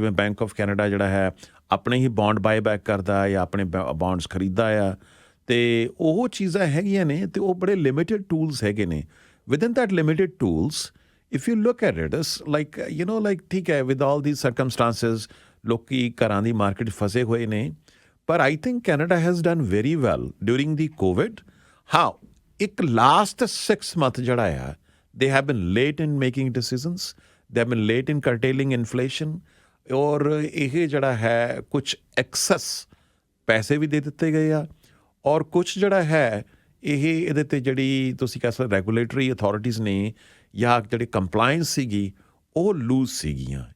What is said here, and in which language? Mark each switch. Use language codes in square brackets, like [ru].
[pa] ਜਿਵੇਂ bank of Canada ਜਿਹੜਾ ਹੈ ਆਪਣੇ ਹੀ ਬੌਂਡ ਬਾਏ ਬੈਕ ਕਰਦਾ ਜਾਂ ਆਪਣੇ ਬੌਂਡਸ ਖਰੀਦਦਾ ਆ, ਤੇ ਉਹ ਚੀਜ਼ਾਂ ਹੈਗੀਆਂ ਨੇ ਤੇ ਉਹ ਬੜੇ ਲਿਮਿਟਿਡ ਟੂਲਸ ਹੈਗੇ ਨੇ। [en] within that limited tools if you look at it, it's like, [pa] ਠੀਕ ਹੈ, [en] with all these circumstances, [pa] ਲੋਕੀ ਘਰਾਂ ਦੀ ਮਾਰਕੀਟ ਫਸੇ ਹੋਏ ਨੇ। [en] ਪਰ I think Canada has done very well during the COVID. [pa] ਹਾਂ, ਇੱਕ [en] last 6 month [pa] ਜਿਹੜਾ ਆ, [en] they have been late in making decisions, they have been late in curtailing inflation, [pa] ਔਰ ਇਹ ਜਿਹੜਾ ਹੈ ਕੁਝ ਐਕਸੈਸ ਪੈਸੇ ਵੀ ਦੇ ਦਿੱਤੇ ਗਏ ਆ, ਔਰ ਕੁਝ ਜਿਹੜਾ ਹੈ ਇਹਦੇ ਤੇ ਜਿਹੜੀ ਤੁਸੀਂ ਕਹਿ ਸਕਦੇ ਰੈਗੂਲੇਟਰੀ ਅਥਾਰਟੀਜ਼ ਨੇ ਜਾਂ ਜਿਹੜੀ ਕੰਪਲਾਇੰਸ ਸੀਗੀ ਉਹ ਲੂਜ਼ ਸੀਗੀਆਂ।